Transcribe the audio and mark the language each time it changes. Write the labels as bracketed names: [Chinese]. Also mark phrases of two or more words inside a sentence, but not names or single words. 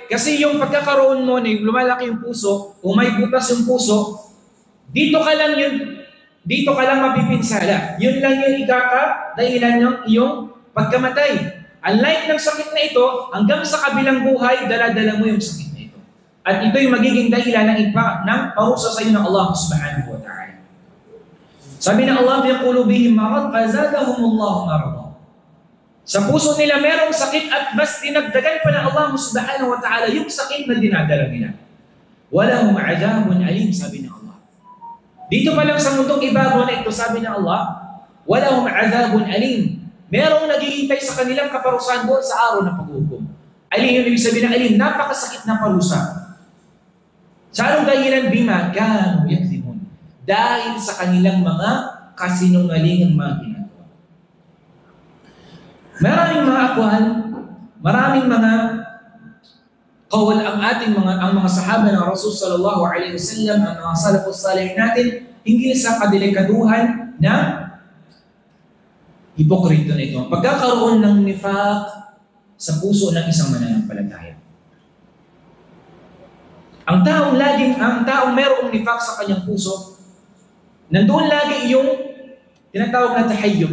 [Filipino] Kasi yung pagkakaroon mo na yung lumalaki yung puso, o may butas yung puso, dito ka lang mapipinsala. Yun lang yung ikaka dahilan ng iyong pagkamatay. Unlike ng sakit na ito, hanggang sa kabilang buhay, dala-dala mo yung sakit na ito. At ito yung magiging dahilan ng parusa sa iyo ng [Arabic] الله سبحانه وتعالى. [Filipino] Sabi ng Allah, [Arabic] في قلوبهم مرض فزادهم الله مرضا. [Filipino] Sa puso nila merong sakit at mas dinagdagan pa ng [Arabic] الله سبحانه وتعالى [Filipino] yung sakit na dinadala nila. [Arabic] ولهم عذاب أليم, [Filipino] sabi ng Allah. Dito pa lang sa mundong ibabaw na ito, sabi ng Allah, [Arabic] ولهم عذاب أليم. [Filipino] Merong naghihintay sa kanilang kaparusahan doon sa araw ng paghukom. Alim, yung ibig sabihin ng alim, napakasakit na parusa. Sa anong dahilan? [Arabic] بما كانوا يكذبون. [Filipino] Dahil sa kanilang mga kasinungalingang mga ginagawa. Maraming mga akwal, maraming mga kawal ang mga sahaba ng Rasul [Arabic] صلى الله عليه وسلم, [Filipino] ang mga [Arabic] السلف الصالح [Filipino] natin, hinggil sa kadelikaduhan na hipokrito na ito. Pagkakaroon ng nifaq sa puso ng isang mananampalataya. Ang taong mayroong nifaq sa kanyang puso, nandoon lagi yung tinatawag na tahayyub.